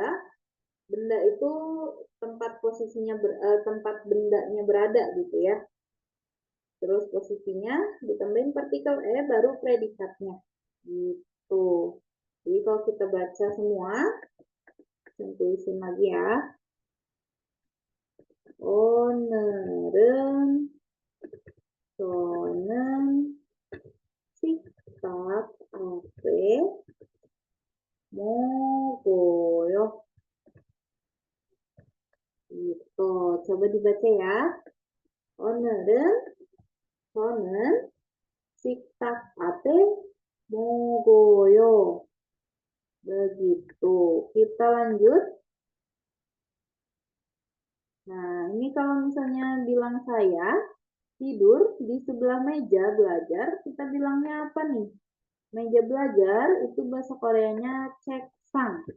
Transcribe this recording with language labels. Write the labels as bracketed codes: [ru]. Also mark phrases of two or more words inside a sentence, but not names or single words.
[id] Benda itu tempat posisinya, tempat bendanya berada gitu ya. Terus posisinya ditambahin partikel E, baru predikatnya. Gitu. Jadi kalau kita baca semua, saya tulisin lagi ya. [ko] 오늘은 저는 식탁 앞에 먹어요. [id] Gitu. Coba dibaca ya. [ko] 오늘은 저는 식탁 앞에 먹어요. [id] Begitu. Kita lanjut. Nah, ini kalau misalnya bilang saya tidur di sebelah meja belajar, kita bilangnya apa nih? Meja belajar itu bahasa Koreanya 책상.